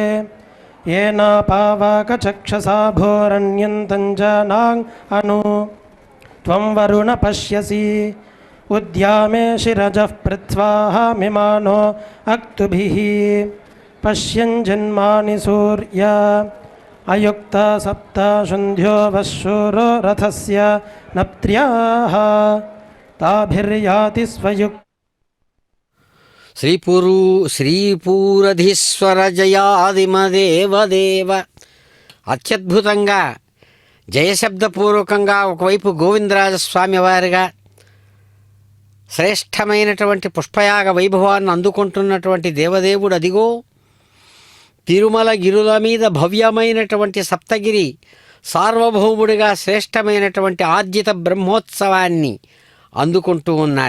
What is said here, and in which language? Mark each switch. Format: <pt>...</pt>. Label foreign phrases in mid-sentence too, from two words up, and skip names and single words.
<sa>येनापावाकचक्षसा भोरण्यन्तं जनाङ् अनु त्वं वरुण पश्यसि उद्यामे शिरजः पृथ्वाः मिमानो अक्तुभिः पश्यन् जन्मानि सूर्य अयुक्ता सप्त शुन्ध्यो वशूरो रथस्य नप्त्र्याः ताभिर्याति स्वयुक् శ్రీపూరధీశ్వర జయాదిమదేవదేవ.</sa> <te>అత్యద్భుతంగా జయశబ్దపూర్వకంగా ఒకవైపు గోవిందరాజస్వామి వారిగా శ్రేష్టమైనటువంటి పుష్పయాగ వైభవాన్ని అందుకుంటున్నటువంటి దేవదేవుడు అదిగో తిరుమల గిరుల మీద భవ్యమైనటువంటి సప్తగిరి సార్వభౌముడిగా శ్రేష్టమైనటువంటి ఆర్జిత బ్రహ్మోత్సవాన్ని అందుకుంటూ ఉన్నారు.</te>